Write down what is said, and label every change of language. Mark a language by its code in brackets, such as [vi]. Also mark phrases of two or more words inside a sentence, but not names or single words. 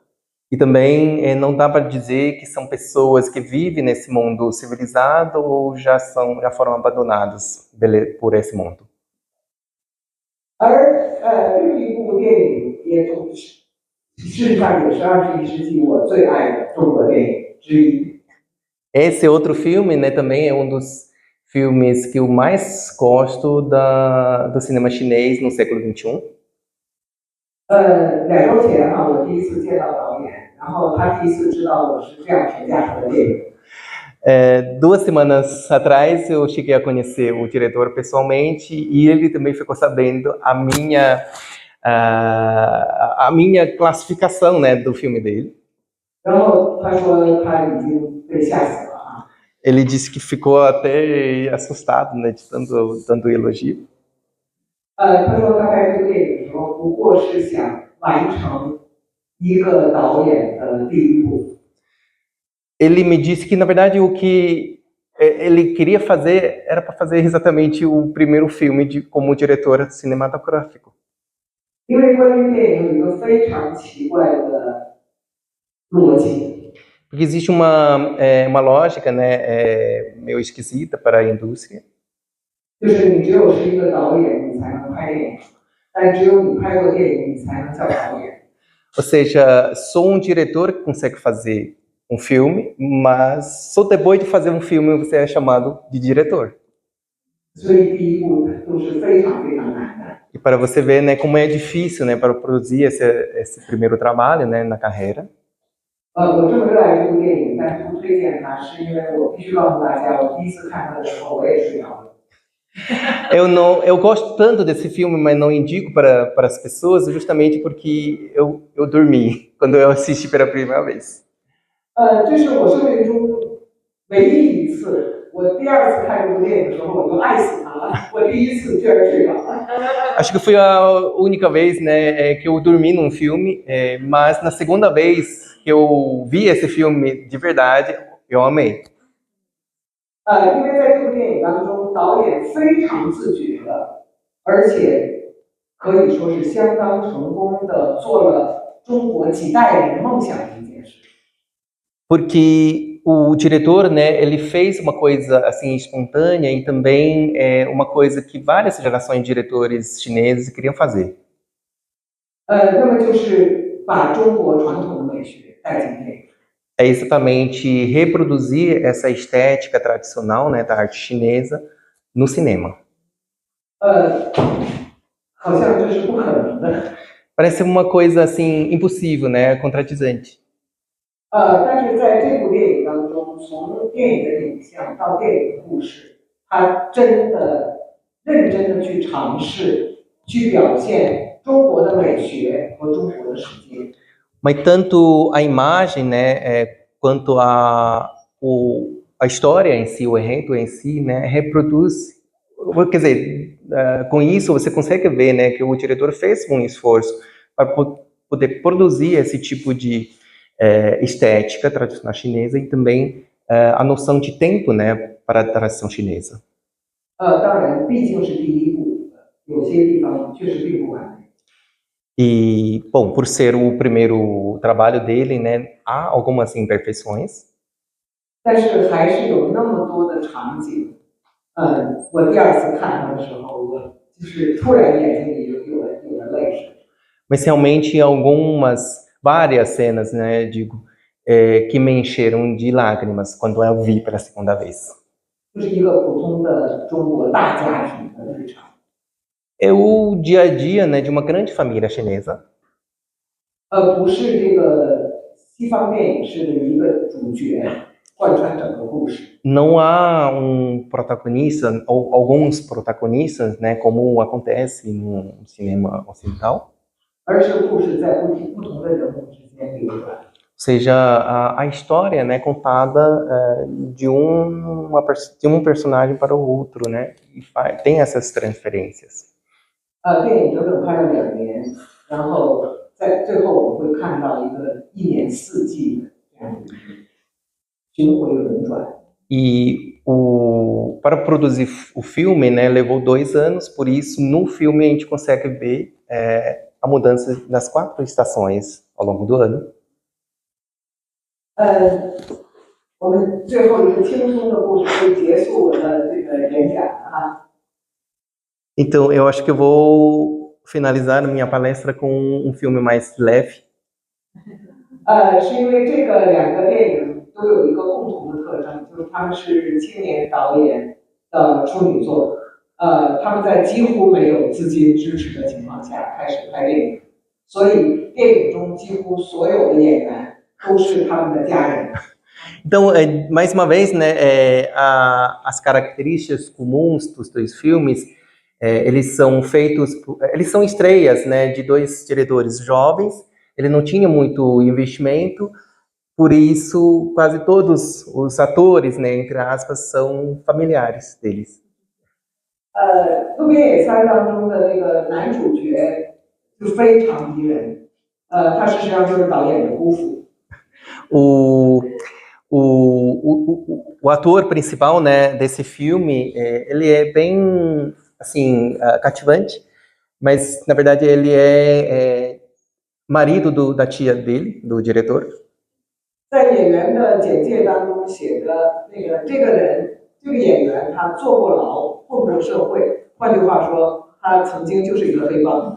[pt] E também não dá para dizer que são pessoas que vivem nesse mundo civilizado ou já foram abandonados por esse mundo. [zh] 而另一部电影也事实上也是21世纪我最爱的中国电影之一。 [pt] Esse outro filme, né, também é um dos filmes que eu mais gosto do cinema chinês no século XXI. [zh] 2 周前我第一次见到导演，然后他第一次知道我是这样评价他的电影。 [pt] 2 semanas atrás eu cheguei a conhecer o diretor pessoalmente e ele também ficou sabendo a minha classificação, né, do filme dele. [zh] 然后他说他已经被吓死了啊。 [pt] Ele disse que ficou até assustado, né, de tanto elogio. [zh] 他说他拍这部电影的时候，不过是想完成一个导演的第一部。 [pt] Ele me disse que, na verdade, o que ele queria fazer era para fazer exatamente o primeiro filme como diretor cinematográfico. [zh] 因为关于电影有一个非常奇怪的逻辑， [pt] Porque existe uma lógica, né, meio esquisita para a indústria. [zh] 就是你只有是一个导演，你才能拍电影，但只有你拍过电影，你才能叫导演。 [pt] Ou seja, só um diretor que consegue fazer um filme, mas só depois de fazer um filme você é chamado de diretor. [zh] 所以第一部都是非常非常难的。 [pt] E para você ver, né, como é difícil, né, para produzir esse primeiro trabalho, né, na carreira. [zh] 我这么热爱这部电影，但是不推荐它，是因为我必须告诉大家，我第一次看它的时候，我也睡着了。 [pt] Eu gosto tanto desse filme, mas não indico para as pessoas, justamente porque eu dormi quando eu assisti pela primeira vez. [zh] 这是我生命中唯一一次，我第二次看这部电影的时候，我就爱死它了。我第一次居然睡着了。 [pt] Acho que foi a única vez, né, que eu dormi num filme, mas na segunda vez que eu vi esse filme de verdade, eu amei. [zh] 因为在这部电影当中，导演非常自觉的，而且可以说是相当成功的做了中国几代人梦想的一件事。 [pt] Porque o diretor, né, ele fez uma coisa assim espontânea e também uma coisa que várias gerações de diretores chineses queriam fazer. [zh] 那么就是把中国传统的美学带进电影。 [pt] É exatamente reproduzir essa estética tradicional, né, da arte chinesa no cinema. [zh] 好像这是不可能的。 [pt] Parece uma coisa assim impossível, né, contradizente. [zh] 但是在这部电影当中，从电影的影像到电影的故事，他真的认真的去尝试，去表现中国的美学和中国的世界。 [pt] Mas tanto a imagem, né, quanto a história em si, o enredo em si, né, reproduz. Quer dizer, com isso você consegue ver, né, que o diretor fez um esforço para poder produzir esse tipo de estética tradicional chinesa e também a noção de tempo, né, para a tradição chinesa. [zh] 当然，毕竟是第一部，有些地方确实并不完美。 [pt] E, bom, por ser o primeiro trabalho dele, né, há algumas imperfeições. [zh] 但是还是有那么多的场景，我第二次看它的时候，我就是突然眼睛里有了泪水。 [pt] Mas realmente várias cenas, né, digo, que me encheram de lágrimas quando eu vi pela segunda vez. [zh] 就是一个普通的中国大家庭的日常。 [pt] É o dia a dia, né, de uma grande família chinesa. [zh] 不是这个西方电影式的一个主角贯穿整个故事。 [pt] Não há protagonista ou alguns protagonistas, né, como acontece no cinema ocidental. [zh] 而是故事在不同的人物之间流转。 [pt] Ou seja, a história, né, contada de um personagem para o outro, né, e tem essas transferências. [zh] 电影整整拍了2年，然后在最后我们会看到一个1年4季的这样的巡回轮转。 [pt] E para produzir o filme, né, levou 2 anos, por isso no filme a gente consegue ver a mudança das 4 estações ao longo do ano. [zh] 我们最后一个轻松的故事就结束我的这个演讲了哈。 [pt] Então, eu acho que eu vou finalizar minha palestra com um filme mais leve. [zh] 是因为这个2个电影都有一个共同的特征，就是他们是青年导演的处女作。他们在几乎没有资金支持的情况下开始拍电影，所以电影中几乎所有的演员都是他们的家人。 [pt] Então, mais uma vez, né, as características comuns dos dois filmes, eles são feitos, eles são estreias, né, de dois diretores jovens. Ele não tinha muito investimento, por isso quase todos os atores, né, entre aspas, são familiares deles. [zh] 渡边野菜当中的那个男主角就非常迷人，他事实上就是导演的姑父。 [pt] O ator principal, né, desse filme, ele é bem, assim, cativante, mas, na verdade, ele é marido da tia dele, do diretor. [zh] 在演员的简介当中写着，这个人，这个演员他坐过牢，混过社会，换句话说，他曾经就是一个黑帮。